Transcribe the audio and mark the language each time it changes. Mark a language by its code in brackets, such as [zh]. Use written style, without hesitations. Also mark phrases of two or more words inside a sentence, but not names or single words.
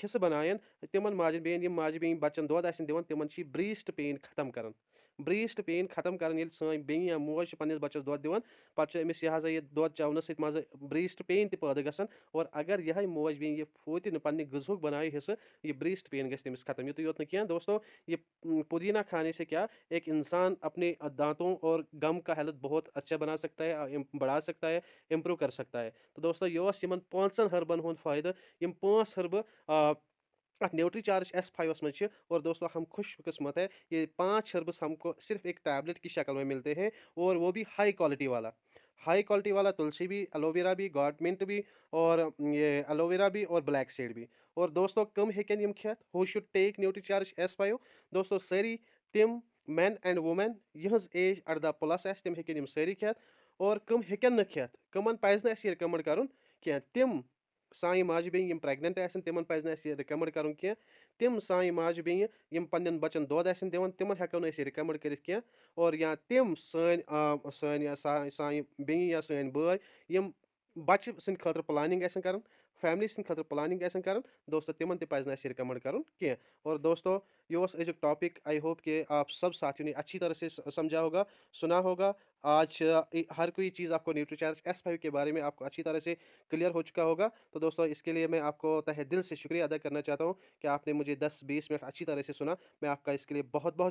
[ks] حصہٕ بنایَن تِمن ماجہِ بیٚنہِ یِم ماجہِ بیٚنہِ بچن دۄد آسن دِوان تِمن چھِ یہِ [en] breast pain [ks] ختم کران [en] breast pain [ks] ختم کران ییٚلہِ سٲنۍ بیٚنہِ یا موج چھِ پننِس بچس دۄد دِوان پتہٕ چھُ أمِس یہِ ہسا یہِ دۄد چٮ۪ونہٕ سۭتۍ منٛزٕ برٛیسٹ پین تہِ پٲدٕ گژھان [ur] اور اگر [ks] یِہے موج بیٚنہِ یہِ پھوٗتہِ نہٕ پننہِ غذہُک بنایہِ حصہٕ یہ [en] breast pain [ks] گژھِ تٔمِس ختم یُتُے یوت نہٕ کینٛہہ [ur] دوستو یہ پودینہ کھانے سے کیا ایک انسان اپنے دانتوں اور گم کا ہیلتھ بہت اچھا بنا سکتا ہے بڑھا سکتا ہے امپروو کر سکتا ہے تو دوستو یہ اوس [ks] یِمن پانٛژن ہربن ہُنٛد فٲیدٕ یِم پانٛژھ ہربہٕ ات [ur] نیوٹری چارج S5 میں اور دوستو ہم خوش قسمت ہے یہ 5 ہربس ہم کو صرف ایک ٹیبلٹ کی شکل میں ملتے ہیں اور وہ بھی [en] high quality [ur] والا تلسی بھی الوویرا بھی گاڈ منٹ بھی اور یہ الوویرا بھی اور [en] black seed [ur] بھی اور دوستو کم [ks] ہیکن یم کھیت [en] who should take [ks] نیوٹری چارج S5 دوستو ساری تم [en] men and women whose age [ks] 18+ آس تم ہیکن یم ساری کھیت اور کم ہیکن نہ کھیت کمن پزِ نہٕ اَسہِ یہِ رِکمنڈ کرُن کینٛہہ تم سانہِ ماجہِ بیٚنہِ یِم پریگننٹ آسن تمن پزِ نہٕ اَسہِ یہِ رِکمنڈ کرُن کینٛہہ تم سانہِ ماجہِ بیٚنہِ یِم پننٮ۪ن بچن دۄد آسن دِوان تمن ہیکو نہٕ أسۍ یہِ رِکمنڈ کٔرِتھ کینٛہہ اور یا تم سانہِ بیٚنہِ یا سٲنۍ بٲے یِم بچہِ سٕنٛدِ خٲطرٕ پلاننگ آسن کران فیملی سٕنٛدِ خٲطرٕ پلاننگ آسن کران دوستو تمن تہِ پزِ نہٕ اَسہِ رِکمنڈ کرُن کینٛہہ اور دوستو یہ اوس أزیُک ٹاپک [en] I hope [ur] کہ آپ سب ساتھیوں نے اچھی طرح سے سمجھا ہوگا سنا ہوگا آج ہر کوئی چیز آپ کو نیوٹری چارج S5 کے بارے میں آپ کو اچھی طرح سے کلیئر ہو چکا ہوگا تو دوستو اس کے لیے میں آپ کو تہ دل سے شکریہ ادا کرنا چاہتا ہوں کہ آپ نے مجھے 10-20 منٹ اچھی طرح سے سنا میں آپ کا اس کے لیے بہت بہت